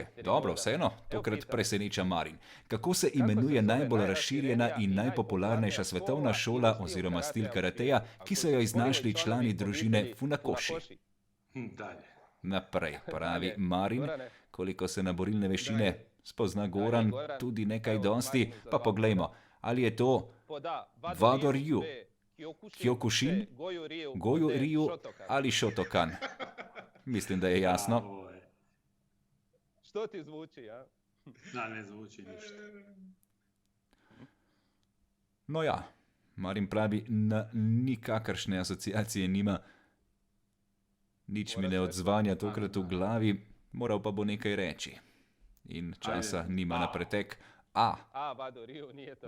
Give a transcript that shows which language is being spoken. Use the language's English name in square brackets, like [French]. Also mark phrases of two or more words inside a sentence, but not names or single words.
[Slovenian] Dobro, vseeno, tokrat preseneča Marin. Kako se imenuje najbolj razširjena in najpopularnejša svetovna šola oziroma stil karateja, ki so jo iznašli člani družine Funakoshi? [Croatian] Dalje. [Slovenian] Naprej, pravi Marin, koliko se na borilne veščine spozna Goran, tudi nekaj dosti, pa poglejmo, ali je to Vado Ryu, Kyokushin, Goju Ryu ali Shotokan. Mislim, da je jasno. [Croatian] Ovo je. Što ti zvuči, ja? Da, ne zvuči ništa. [Slovenian] No ja, Marin pravi, na nikakršne asociacije nima. Nič mi ne odzvanja tokrat v glavi, moral pa bo nekaj reči. In časa nima na pretek. A, [Croatian] Vado Ryu nije to.